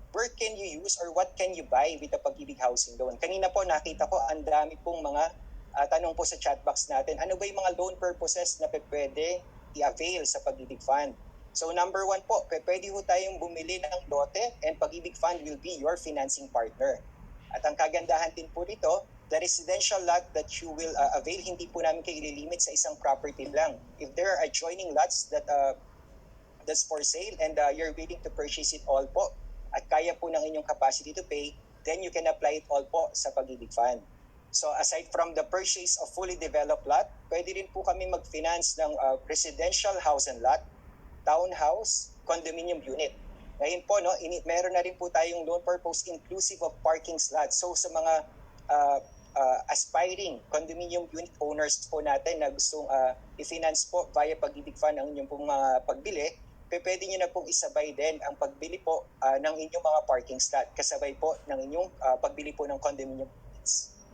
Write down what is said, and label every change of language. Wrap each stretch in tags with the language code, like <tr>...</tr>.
<en>Where can you use or what can you buy with the Pag-ibig Housing Loan?</en> <tl>Kanina po nakita ko ang dami pong mga tanong po sa chat box natin. Ano ba yung mga loan purposes na pwede i-avail sa Pag-ibig Fund? So number 1 po, pwede po tayong bumili ng lote</tl> <en>and Pag-ibig Fund will be your financing partner.</en> <tl>At ang kagandahan din po dito,</tl> <en>the residential lot that you will avail,</en> <tl>hindi po namin kayo ililimit sa isang property lang.</tl> <en>If there are adjoining lots that's for sale and you're willing to purchase it all po</en> <tl>at kaya po ng inyong</tl> <en>capacity to pay, then you can apply it all po sa Pag-ibig Fund. So aside from the purchase of fully developed lot,</en> <tl>pwede rin po kami mag-finance ng</tl> <en>residential house and lot, townhouse, condominium unit.</en> <tl>Ngayon po, no, meron na rin po tayong loan purpose inclusive of parking slots. So sa mga aspiring condominium unit owners po natin na gustong i-finance po via Pag-ibig Fund ang inyong pong mga pagbili, pwede nyo na pong isabay din ang pagbili po ng inyong mga parking slot kasabay po ng inyong pagbili po ng condominium units.</tl>